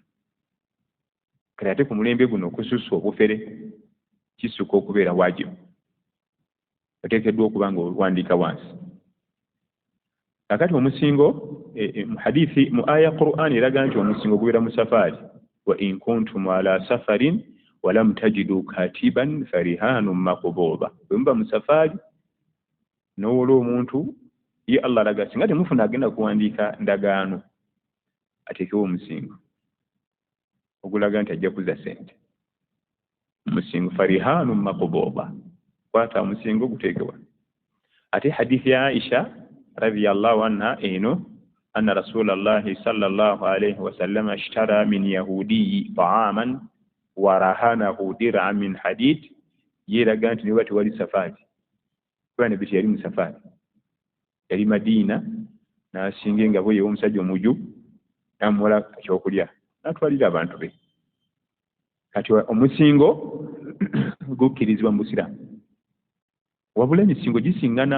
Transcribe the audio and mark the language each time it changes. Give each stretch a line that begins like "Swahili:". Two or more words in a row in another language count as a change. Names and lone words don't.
Ganda: Kati ate ku mulembe guno okususa obufere kisuka okubeera wajibu, oteekeddwa okuba nga owandiika wansi. Kakati omusingo mu hadithi mu aya Qur'an eraga nti omusingo gubeera mu safaari.
Arabic: وإن كنتم على سفر ولم تجدوا كاتبا فرهان مقبوضة.
Ganda: Bwe muba mu safaari n'owola omuntu, ye Allah alaga singa temufuna agenda kuwandiika ndagaano, ateekewo omusingo ogulaga nti ajja kuzza ssente. Omusingo
Arabic: فرهان مقبوضة,
Ganda: kwata omusingo guteekewa. Ate hadithi ya Aisha
Arabic: رضي الله عنها eno, أن رسول الله صلى الله عليه وسلم اشترى من يهودي طعاما ورهنه درعا من حديد.
Ganda: Yeraga nti niba tewali safaari, kubanga Nabbi yali mu safaari, yali Madiina, n'asinga engabo ye omusajja omuju, n'amuwola ekyokulya n'atwalira abantu be. Kati omusingo gukkirizibwa mu Busiraamu, wabula emisingo gisingana.